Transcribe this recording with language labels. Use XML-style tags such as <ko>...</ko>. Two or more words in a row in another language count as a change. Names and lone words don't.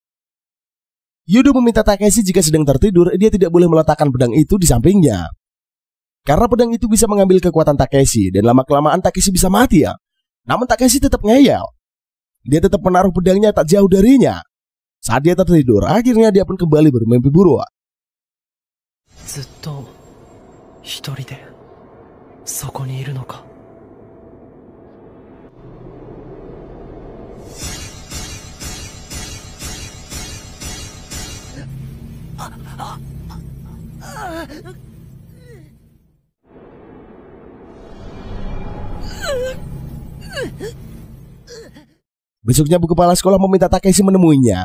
<id>Hyodo meminta Takeshi jika sedang tertidur, dia tidak boleh meletakkan pedang itu di sampingnya. Karena pedang itu bisa mengambil kekuatan Takeshi dan lama-kelamaan Takeshi bisa mati. Namun Takeshi tetap ngeyel. Dia tetap menaruh pedangnya tak jauh darinya. Saat dia tertidur, akhirnya dia pun kembali bermimpi buruk.</id> <ja>ずっと一人でそこにいるのか。</ja> <id>Besoknya Bu Kepala Sekolah meminta Takeshi menemuinya.</id>